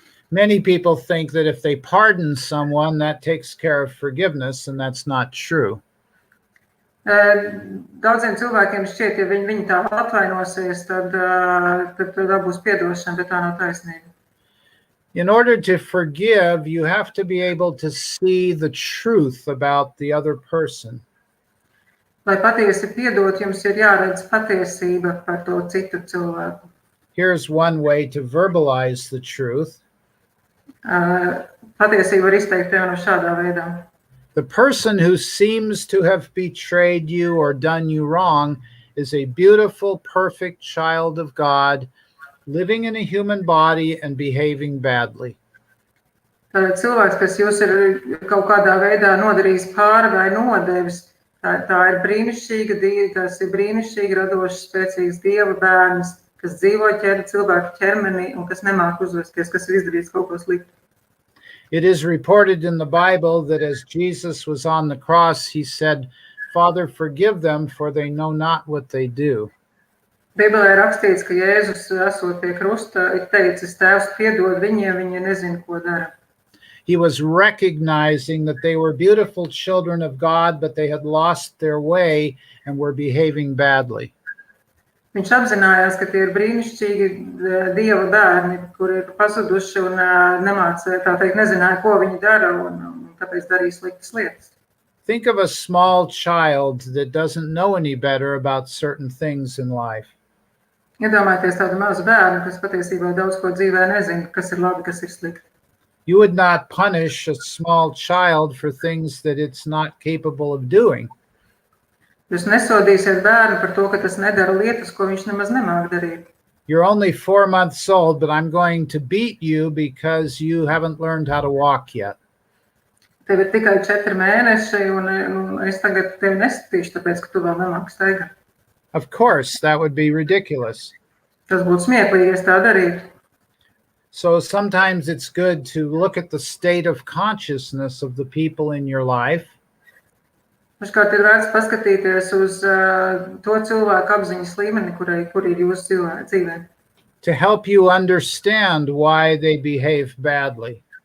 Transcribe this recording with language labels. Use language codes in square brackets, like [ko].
[en] Many people think that if they pardon someone, that takes care of forgiveness, and that's not true. [lv] Daudziem cilvēkiem šķiet, ja viņi tā atvainosies, tad būs piedošana, bet tā nav taisnība. [en] In order to forgive, you have to be able to see the truth about the other person. [lv] Lai patiesi piedot, jums ir jāredz patiesība par to citu cilvēku. [en] Here's one way to verbalize the truth. [lv] Patiesība var izteikt tev no šādā veidā. [en] The person who seems to have betrayed you or done you wrong is a beautiful, perfect child of God, living in a human body and behaving badly. [lv] Cilvēks, kas jūs ir kaut kādā veidā nodarījis pāri vai nodevis, tā ir brīnišķīga, tas ir brīnišķīgi radošs, spēcīgs Dieva bērns, kas dzīvo cilvēku ķermenī un kas nemāk uzvesties, kas ir izdarījis kaut ko sliktu. [en] It is reported in the Bible that as Jesus was on the cross, he said, "Father, forgive them, for they know not what they do." [lv] Bībelē rakstīts, ka Jēzus esot pie krusta, ir teicis, Tēvs, piedod viņiem, viņi nezina, ko dara. [en] He was recognizing that they were beautiful children of God, but they had lost their way and were behaving badly. [lv] Viņš apzinājās, ka tie ir brīnišķīgi Dieva bērni, kuri ir pazuduši un nezināja, ko viņi dara, un tāpēc darīja sliktas lietas. [en] Think of a small child that doesn't know any better about certain things in life. [lv] Iedomājieties tādu mazu bērnu, kas patiesībā daudz ko dzīvē nezina, kas ir labi, kas ir slikti. [en] You would not punish a small child for things that it's not capable of doing. [lv] Jūs nesodīsiet bērnu par to, ka tas nedara lietas, ko viņš nemaz nemāk darīt. [en] You're only 4 months old, but I'm going to beat you because you haven't learned how to walk yet. [lv] Tev ir tikai 4 mēneši, un es tagad tevi nesitīšu, tāpēc, ka tu vēl nemāki staigāt. [en] Of course, that would be ridiculous. [lv] Tas būtu smieklīgi, ja tā darītu. [en] So sometimes it's good to look at the state of consciousness of the people in your life. [lv] Dažkārt ir vērts paskatīties uz to cilvēku apziņas līmeni, kur ir jūsu dzīvē. [en] To help you understand why they behave badly.